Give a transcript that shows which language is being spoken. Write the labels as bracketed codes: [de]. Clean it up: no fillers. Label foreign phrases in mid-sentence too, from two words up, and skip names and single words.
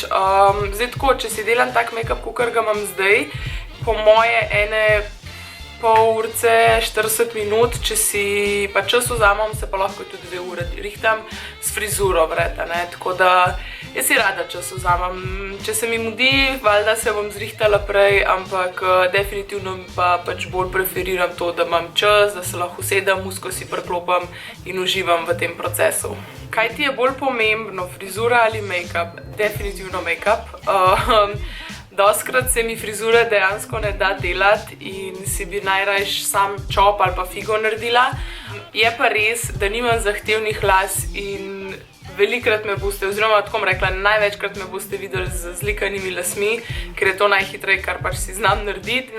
[sl] Zdaj tako, če si delam tak make-up, kakor ga imam zdaj, po moje ene pol urce, 40 minut, če si pa čas vzamem, se pa lahko tudi 2 ure rihtam s frizuro vred, ne, tako da jaz si rada čas vzamem. Če se mi mudi, valjda se bom zrihtala prej, ampak definitivno pa pač bolj preferiram to, da imam čas, da se lahko sedem, musko si preklopam in uživam v tem procesu. Kaj ti je bolj pomembno, frizura ali make-up? Definitivno make-up. Dostikrat se mi frizure dejansko ne da delati in si bi najrajš sam čop ali pa figo naredila. Je pa res, da nimam zahtevnih las in velikrat me boste, oziroma tako bom rekla, največkrat me boste videli z zlikanimi lasmi, ker je to najhitreje, kar pač si znam narediti.